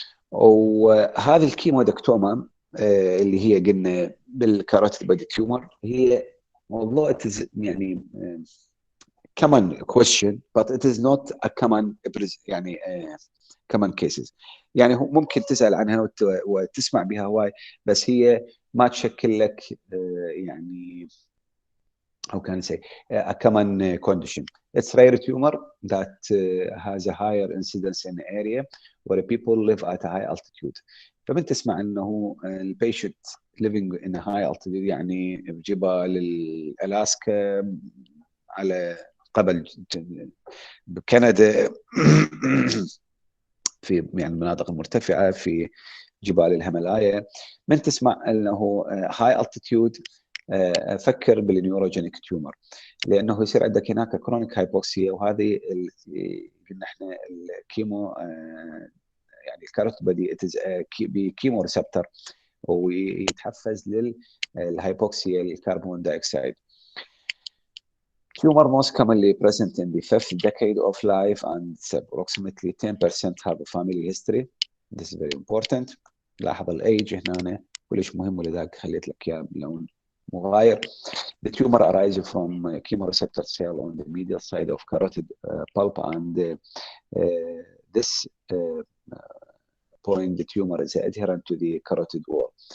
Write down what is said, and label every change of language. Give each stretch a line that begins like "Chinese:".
Arabic: وهذه الكيمودكتوما اللي هي قلنا بالكاروتيد بادي تيومر هي موضوع يعني
English: common question but it is not a common يعني common cases.
Arabic: يعني ممكن تسأل عنها وتسمع بها هواي بس هي ما تشكل لك يعني
English: how can I say a common condition. It's rare tumor that has a higher incidence in the area where people live at a high altitude.
Arabic: فمن تسمع انه البيشنت living in a high altitude يعني بجبال الاسكا على قبل بكندا في يعني المناطق المرتفعه في جبال الهيمالايا. من تسمع انه هاي التيتيود فكر بالنيوروجينيك تيومر لانه يصير عندك هناك كرونيك هايبوكسيا وهذه قلنا احنا الكيمو يعني الكاروتيبودي بكيمو ريسبتور ويتحفز للهايبوكسيا الكربون دايوكسيد.
English: Tumor most commonly present in the fifth decade of life and approximately 10% have a family history. This is very important.
Arabic: لاحظ الايج هنا كلش مهم ولذلك خليت لك اياه بلون مغاير.
English: The tumor arises from chemoreceptor cell on the medial side of carotid pulp and this point the tumor is adherent to the carotid wall.